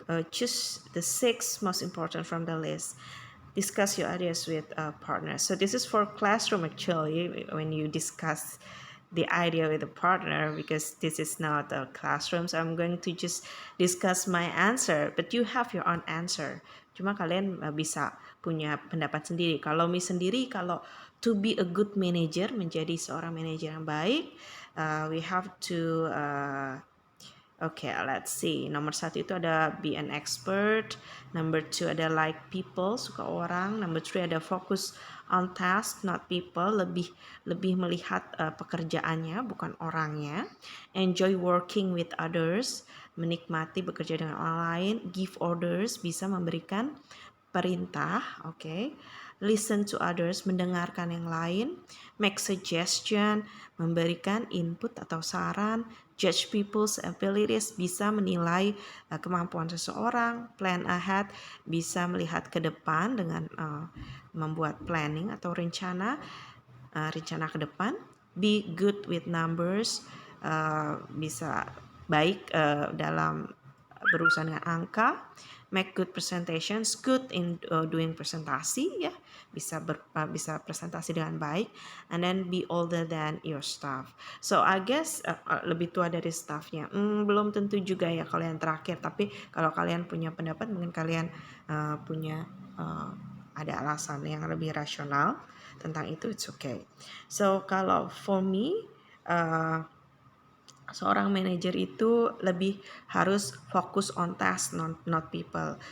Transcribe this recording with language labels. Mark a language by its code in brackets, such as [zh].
[en] Choose the six most important from the list. Discuss your ideas with partners. So this is for classroom actually, when you discuss the idea with a partner, because this is not a classroom. So I'm going to just discuss my answer, but you have your own answer. [id] Cuma kalian bisa punya pendapat sendiri. Kalau [en] to be a good manager, [id] menjadi seorang manajer yang baik, [en] we have to okay, let's see. [id] Nomor satu itu ada [en] be an expert. Number two ada like people, [id] suka orang. [en] Number three ada focus on task, not people. [id] Lebih melihat pekerjaannya, bukan orangnya. [en] Enjoy working with others, [id] menikmati bekerja dengan orang lain. [en] Give orders, [id] bisa memberikan perintah, oke. [en] Okay. Listen to others, [id] mendengarkan yang lain. [en] Make suggestion, [id] memberikan input atau saran. [en] Judge people's abilities, [id] bisa menilai kemampuan seseorang. [en] Plan ahead, [id] bisa melihat ke depan dengan membuat planning atau rencana ke depan. [en] Be good with numbers, [id] bisa baik dalam berurusan dengan angka. [en] Make good presentations, good in doing [id] presentasi, ya, bisa presentasi dengan baik. [en] And then be older than your staff. [id] So I guess lebih tua dari staffnya. Belum tentu juga ya kalau yang terakhir, tapi kalau kalian punya pendapat, mungkin kalian punya ada alasan yang lebih rasional tentang itu, [en] it's okay. [id] So kalau [en] for me, [id] seorang manajer itu lebih harus fokus [en] on task, not people.